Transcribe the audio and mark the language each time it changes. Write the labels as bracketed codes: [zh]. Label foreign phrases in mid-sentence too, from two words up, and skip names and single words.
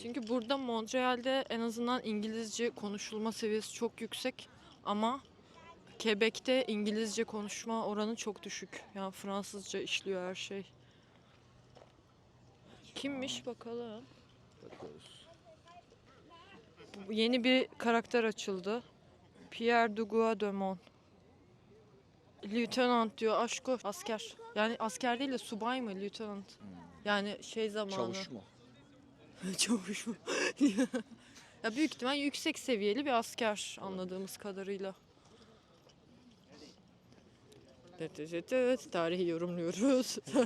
[tr] Çünkü burada Montreal'de en azından İngilizce konuşulma seviyesi çok yüksek ama Quebec'te İngilizce konuşma oranı çok düşük. Yani Fransızca işliyor her şey. Kimmiş bakalım. Bakıyoruz. Yeni bir karakter açıldı. Pierre Dugois de Mon. Lieutenant diyor, aşko. Asker. Yani asker değil de subay mı lieutenant? Yani şey zamanı. Çavuş mu? Çavuş mu? Ya büyük ihtimal yüksek seviyeli bir asker anladığımız kadarıyla. Evet, tarihi yorumluyoruz.